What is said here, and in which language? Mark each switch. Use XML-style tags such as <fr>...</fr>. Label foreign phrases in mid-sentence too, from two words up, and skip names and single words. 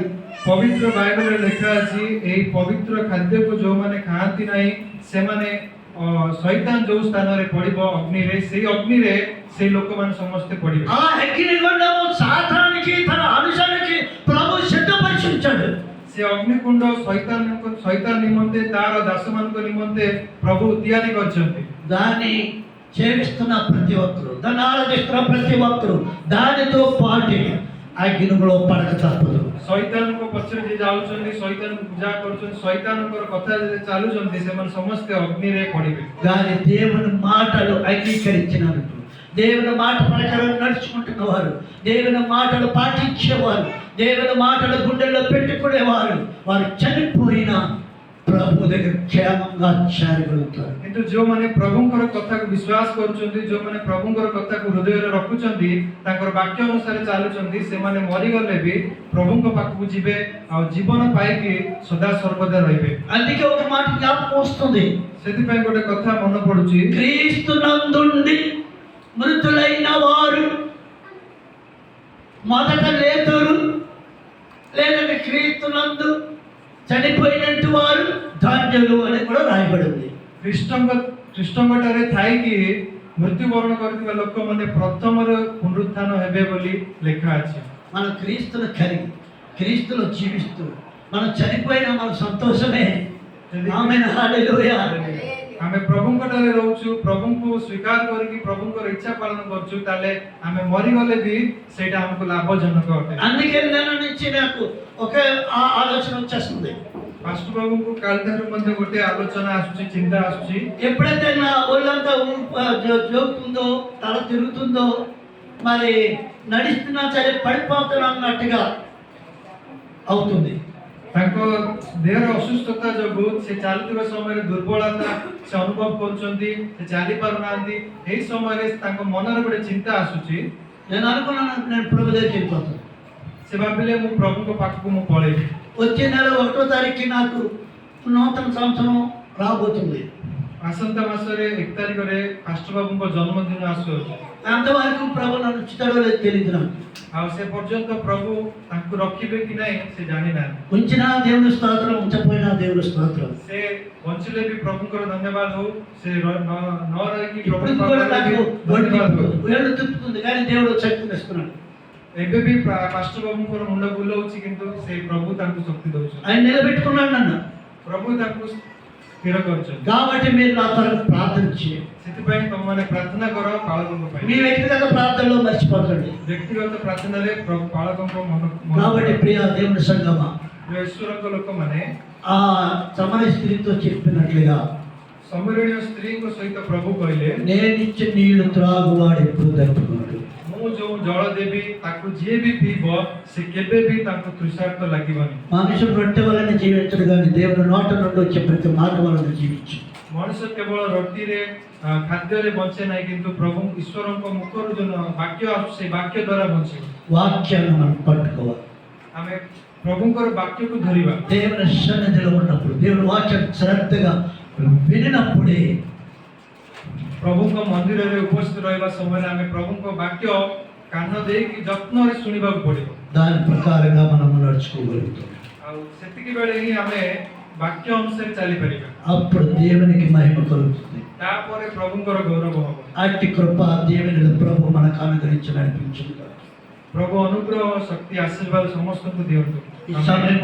<or>ପବିତ୍ର ବାଇବଲରେ ଲେଖା ଅଛି ଏଇ ପବିତ୍ର ଖାଦ୍ୟକୁ ଯୋଉମାନେ ଖାଆନ୍ତି ନାହିଁ ସେମାନେ ଶୈତାନ ଯୋଉ ସ୍ଥାନରେ ପଡିବ ଅଗ୍ନିରେ, ସେଇ ଅଗ୍ନିରେ ସେଇ ଲୋକମାନେ ସମସ୍ତେ ପଡିବେ।</or> <te>ఆ అగ్నిగుండము సాతానికి తన అనుసరణకి ప్రభు సిద్ధపరిచి ఉంచాడు.</te> <or>ସେ ଅଗ୍ନିକୁଣ୍ଡ ଶୈତାନ ନିମନ୍ତେ, ତାର ଦାସମାନଙ୍କ ନିମନ୍ତେ ପ୍ରଭୁ ତିଆରି କରିଛନ୍ତି।</or> <te>దాన్ని చేస్తున్న ప్రతి ఒక్కరు, దాన్ని ఆరాధిస్తున్న ప్రతి ఒక్కరు దానితో పాటు అగ్నిలో పడక తప్పదు.</te> <or>ଶୈତାନଙ୍କ ପଛରେ ଯିଏ ଯାଉଛନ୍ତି, ଶୈତାନଙ୍କୁ ପୂଜା କରୁଛନ୍ତି, ଶୈତାନଙ୍କର କଥା ଯଦି ଚାଲୁଛନ୍ତି, ସେମାନେ ସମସ୍ତେ ଅଗ୍ନିରେ ପଡିବେ।</or> <te>కానీ దేవుని మాటలు అంగీకరించినారు, దేవుని మాట ప్రకారం నడుచుకుంటున్న వారు, దేవుని మాటలు పాటించేవారు, దేవుని మాటలు గుండెల్లో పెట్టుకునేవారు, వారు చనిపోయిన ప్రభు దగ్గర క్షేమంగా చేరగలుగుతారు।</te> <or>କିନ୍ତୁ ଯୋଉମାନେ ପ୍ରଭୁଙ୍କର କଥାକୁ ବିଶ୍ୱାସ କରୁଛନ୍ତି, ଯୋଉମାନେ ପ୍ରଭୁଙ୍କର କଥାକୁ ହୃଦୟରେ ରଖୁଛନ୍ତି, ତାଙ୍କର ବାକ୍ୟ ଅନୁସାରେ ଚାଲୁଛନ୍ତି, ସେମାନେ ମରିଗଲେ ବି ପ୍ରଭୁଙ୍କ ପାଖକୁ ଯିବେ ଆଉ ଜୀବନ ପାଇକି ସଦା ସର୍ବଦା ରହିବେ।</or> <te>అందుకే ఒక మాట జ్ఞాపకం వస్తుంది,</te> <or>ସେଥିପାଇଁ ଗୋଟେ କଥା ମନେ ପଡୁଛି,</or> <te>క్రీస్తు నందుండి మృతులైన వారు మొదట లేతురు, లేదంటే క్రీస్తు నందు చనిపోయినట్టు వారు ధాన్యులు అని కూడా రాయబడింది।</te> <or>ଖ୍ରୀଷ୍ଟଙ୍କଠାରେ ଥାଇକି ମୃତ୍ୟୁବରଣ କରିଥିବା ଲୋକମାନେ ପ୍ରଥମରୁ ପୁନରୁତ୍ଥାନ ହେବେ ବୋଲି ଲେଖା ଅଛି।</or> <te>మనం క్రీస్తును కలిగి క్రీస్తులో జీవిస్తూ మనం చనిపోయినా మనకు సంతోషమే। ఆమేన్, హల్లెలూయా।</te> <or>ଆମେ ପ୍ରଭୁଙ୍କଠାରେ ରହୁଛୁ, ପ୍ରଭୁଙ୍କୁ ସ୍ୱୀକାର କରିକି ପ୍ରଭୁଙ୍କର ଇଚ୍ଛା ପାଳନ କରୁଛୁ, ତାହେଲେ ଆମେ ମରିଗଲେ ବି ସେଇଟା ଆମକୁ ଲାଭଜନକ ଅଟେ।</or> <te>అందుకే నేను నుంచి నాకు ఒక ఆలోచన వచ్చేస్తుంది,</te> <or>ପାଷ୍ଟର ବାବୁଙ୍କୁ କାଲିଠାରୁ ମଧ୍ୟ ଗୋଟେ ଆଲୋଚନା ଆସୁଛି, ଚିନ୍ତା ଆସୁଛି।</or> <te>ఎప్పుడైతే నా ఒళ్ళంతా జోగుతుందో, తల తిరుగుతుందో, మరి నడుస్తున్నా సరే పడిపోతున్నా అన్నట్టుగా అవుతుంది।</te> <or>ତାଙ୍କ ଦେହର ଅସୁସ୍ଥତା ଯୋଗୁଁ ସେ ଚାଲୁଥିବା ସମୟରେ ଦୁର୍ବଳତା ସେ ଅନୁଭବ କରୁଛନ୍ତି, ସେ ଚାଲି ପାରୁନାହାନ୍ତି। ଏହି ସମୟରେ ତାଙ୍କ ମନରେ ଗୋଟେ ଚିନ୍ତା ଆସୁଛି,</or> <te>నేను అనుకున్నాను నేను ప్రభు దగ్గరికి వెళ్ళిపోతాను।</te> <or>ସେ ଭାବିଲେ ମୁଁ ପ୍ରଭୁଙ୍କ ପାଖକୁ ମୁଁ ପଳେଇବି।</or> <te>వచ్చే నెల 1వ తారీఖుకి నాకు నూతన సంవత్సరం రాబోతుంది।</te> <or>ଆସନ୍ତା ମାସରେ 1 ତାରିଖରେ ପାଷ୍ଟର ବାବୁଙ୍କ ଜନ୍ମଦିନ ଆସୁଅଛି।</or> <te>అంతవరకు ప్రభు నన్ను ఉంచుతాడో లేదో తెలియదు నాకు।</te> <or>ଆଉ ସେ ପର୍ଯ୍ୟନ୍ତ ପ୍ରଭୁ ତାଙ୍କୁ ରଖିବେ କି ନାହିଁ ସେ ଜାଣିନାହାନ୍ତି।</or> <te>ఉంచిన దేవుని స్తోత్రం, ఉంచపోయినా దేవుని స్తోత్రం।</te> <or>ସେ ବଞ୍ଚିଲେ ବି ପ୍ରଭୁଙ୍କର ଧନ୍ୟବାଦ ହଉ, ସେ ନ ରହିକି</or> <te>ఇప్పుడు</te> <or>ପ୍ରଭୁଙ୍କ</or> <te>కూడా నాకు</te> <or>ଧନ୍ୟବାଦ ହଉ।</or> <te>వేళ్ళు తిప్పుతుంది, కానీ దేవుడు శక్తిని ఇస్తున్నాడు।</te> <or>ଏବେ ବି ପାଷ୍ଟର ବାବୁଙ୍କର ମୁଣ୍ଡ ବୁଲଉଛି, କିନ୍ତୁ ସେ ପ୍ରଭୁ ତାଙ୍କୁ ଶକ୍ତି ଦଉଛନ୍ତି।</or> <te>ఆయన నిలబెట్టుకున్నాడు నన్ను,</te> <or>ପ୍ରଭୁ ତାଙ୍କୁ ସ୍ଥିର କରିଛନ୍ତି।</or> <te>కాబట్టి మీరు నా తరఫు ప్రార్థన చేయండి।</te> <or>ସେଥିପାଇଁ ତମମାନେ ପ୍ରାର୍ଥନା କର ପାଳକଙ୍କ ପାଇଁ।</or> <te>మీ వ్యక్తిగత ప్రార్థనలో మర్చిపోకండి।</te> <or>ବ୍ୟକ୍ତିଗତ ପ୍ରାର୍ଥନାରେ ପାଳକଙ୍କ</or> <te>కాబట్టి ప్రియ దేవుని సంగమా,</te> <or>ଈଶ୍ୱରଙ୍କ ଲୋକମାନେ</or> <te>ఆ సమర స్త్రీతో చెప్పినట్లుగా</te> <or>ସମରଣୀୟ ସ୍ତ୍ରୀଙ୍କ ସହିତ ପ୍ରଭୁ କହିଲେ,</or> <te>నేనిచ్చే నీళ్లు త్రాగువాడు ఎప్పుడు దప్పుకోడు।</te> <or>ମୁଁ ଯୋଉ ଜଳ ଦେବି ତାକୁ ଯିଏ ବି ପିଇବ ସେ କେବେ ବି ତାଙ୍କୁ ତୃଷାର୍ତ ଲାଗିବନି।</or> <te>మనుషులు రొట్టె వలన జీవించడు, కానీ దేవుని నోట నుండి వచ్చే ప్రతి మాట వలన జీవించు।</te> <or>ମଣିଷ କେବଳ ରୁଟିରେ ଖାଦ୍ୟରେ ବଞ୍ଚେ ନାହିଁ, କିନ୍ତୁ ପ୍ରଭୁ ଈଶ୍ୱରଙ୍କ ମୁଖରୁ ଯୋଉ ବାକ୍ୟ ଆସୁଛି ସେ ବାକ୍ୟ ଦ୍ୱାରା ବଞ୍ଚିବ।</or> <te>వాక్యాన్ని మనం పట్టుకోవాలి।</te> <or>ଆମେ ପ୍ରଭୁଙ୍କର ବାକ୍ୟକୁ ଧରିବା।</or> <te>దేవుని సన్నిధిలో ఉన్నప్పుడు, దేవుని వాక్యం శ్రద్ధగా వినినప్పుడే,</te> <or>ପ୍ରଭୁଙ୍କ ମନ୍ଦିରରେ ଉପସ୍ଥିତ ରହିବା ସମୟରେ ଆମେ ପ୍ରଭୁଙ୍କ ବାକ୍ୟ କାନ ଦେଇକି ଯତ୍ନରେ ଶୁଣିବାକୁ ପଡ଼ିବ।</or> <te>దాని ప్రకారంగా మనం నడుచుకోగలుగుతాం।</te> <or>ଆଉ ସେତିକି ବେଳେ ହିଁ ଆମେ ବାକ୍ୟ ଅନୁସାରେ ଚାଲିପାରିବା।</or> <te>అప్పుడు దేవునికి మహిమ కలుగుతుంది।</te> <or>ତାପରେ ପ୍ରଭୁଙ୍କର ଗୌରବ ହବ।</or> <te>అట్టి కృప దేవుని ప్రభు మనకు అనుగ్రహించి నడిపించును।</te> <or>ପ୍ରଭୁ ଅନୁଗ୍ରହ, ଶକ୍ତି, ଆଶୀର୍ବାଦ ସମସ୍ତଙ୍କୁ ଦିଅନ୍ତୁ।</or> <te>ఈ సమయం</te>